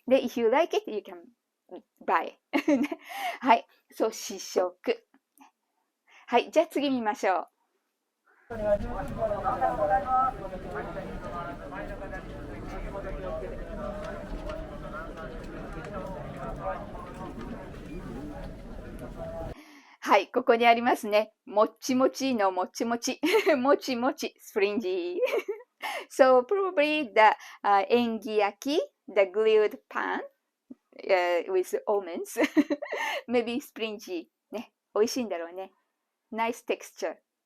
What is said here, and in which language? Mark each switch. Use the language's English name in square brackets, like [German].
[English] で、if you like it, you can buy. [Japanese] はい。そう、試食。はい。じゃあ次見ましょう。はい、ここにありますね。もちもちのもちもち。 [English] もちもち、springy. So probably the 縁起焼き the grilled pan with almonds. Maybe springy. [Japanese] ね、美味しいんだろうね。 [English] Nice texture.